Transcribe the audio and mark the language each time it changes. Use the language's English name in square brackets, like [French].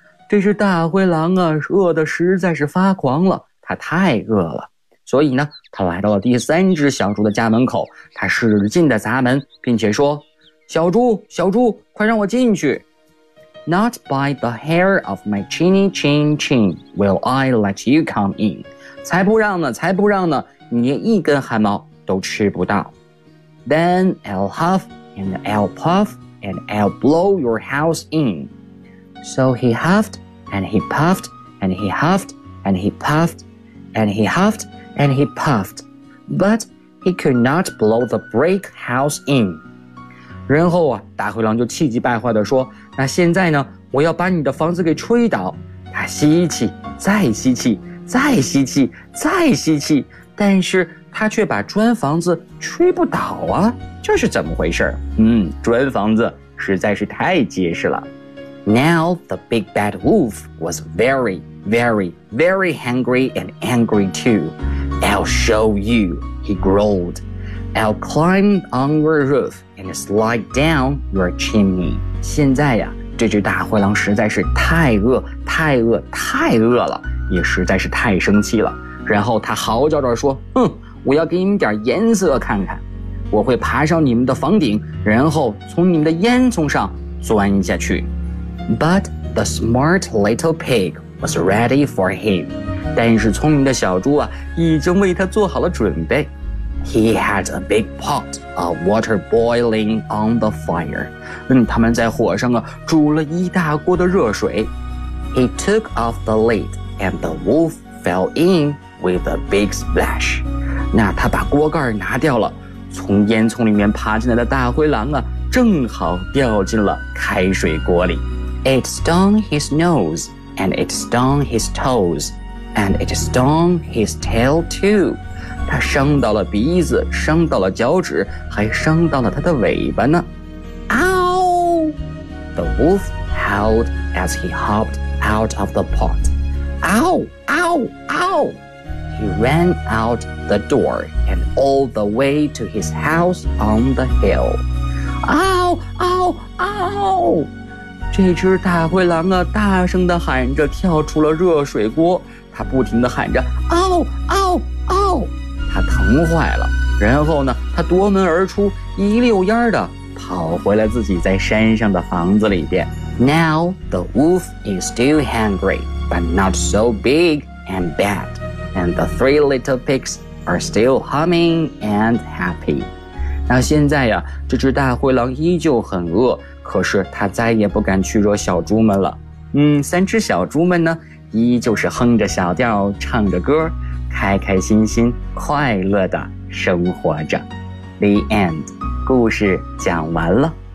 [Chinese] 这只大灰狼啊，饿得实在是发狂了，它太饿了。所以呢，他来到了第三只小猪的家门口，他使劲地砸门，并且说，小猪，小猪，快让我进去。 [English] Not by the hair of my chinny chin chin will I let you come in. [Chinese] 才不让呢，才不让呢，你连一根汗毛都吃不到。 [English] Then I'll huff and I'll puff and I'll blow your house in. So he huffed and he puffed and he huffed and he puffed and he huffed. And he puffed, but he could not blow the brick house in. [Chinese] 然后啊，大灰狼就气急败坏地说，那现在呢，我要把你的房子给吹倒。他吸气，再吸气，再吸气，再吸气，但是他却把砖房子吹不倒啊，这是怎么回事？砖房子实在是太结实了。 [English] Now the big bad wolf was very, very, very hungry and angry too. I'll show you, he growled. I'll climb on your roof and slide down your chimney. [Chinese] 现在呀，这只大灰狼实在是太饿，太饿，太饿了，也实在是太生气了。然后他嚎叫着说，哼，我要给你们点颜色看看。我会爬上你们的房顶，然后从你们的烟囱上钻下去。 [English] But the smart little pig was ready for him. [Chinese] 但是聪明的小猪啊，已经为他做好了准备。 [English] He had a big pot of water boiling on the fire. [Chinese] 他们在火上啊，煮了一大锅的热水。 [English] He took off the lid and the wolf fell in with a big splash. [Chinese] 那他把锅盖拿掉了，从烟囱里面爬进来的大灰狼啊，正好掉进了开水锅里。 [English] It stung his nose and it stung his toes. And it stung his tail too. [Chinese] 他伤到了鼻子，伤到了脚趾，还伤到了他的尾巴呢。 [English] Ow! The wolf howled as he hopped out of the pot. Ow! Ow! Ow! He ran out the door and all the way to his house on the hill. Ow! Ow! Ow! [Chinese] 这只大灰狼啊，大声地喊着，跳出了热水锅。他不停地喊着，嗷嗷嗷，他疼坏了。然后呢，他夺门而出，一溜烟儿的跑回了自己在山上的房子里边。 [English] Now the wolf is still hungry, but not so big and bad, and the three little pigs are still humming and happy. [Chinese] 那现在呀，这只大灰狼依旧很饿，可是他再也不敢去惹小猪们了。三只小猪们呢？依旧是哼着小调，唱着歌，开开心心，快乐地生活着。 [English] The end. [Chinese] 故事讲完了。